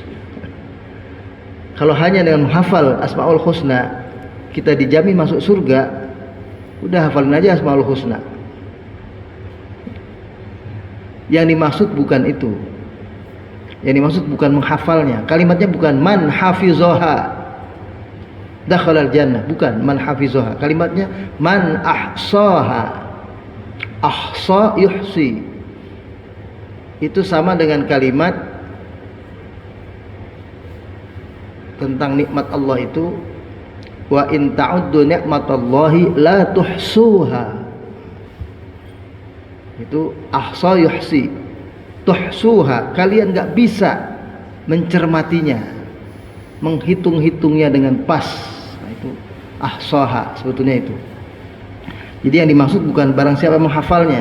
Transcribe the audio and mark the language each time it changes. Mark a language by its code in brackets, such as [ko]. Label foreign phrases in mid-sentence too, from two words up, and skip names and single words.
[id] Kalau hanya dengan menghafal Asmaul Husna kita dijamin masuk surga, udah hafalin aja Asmaul Husna. Yang dimaksud bukan itu. Yang dimaksud bukan menghafalnya. Kalimatnya bukan [ar] من حفظها دخل الجنة, [id] bukan [ar] من حفظها. كلمتها من أحصاها أحصى يحصي. [id] Itu sama dengan kalimat tentang nikmat Allah itu, [ar] وإن تعدوا نعمة الله لا تحصوها. [id] Itu [ar] أحصى يحصي. [id] Tuhsuha, kalian gak bisa mencermatinya, menghitung-hitungnya dengan pas. Nah, itu ahsaha sebetulnya itu. Jadi yang dimaksud bukan barang siapa menghafalnya.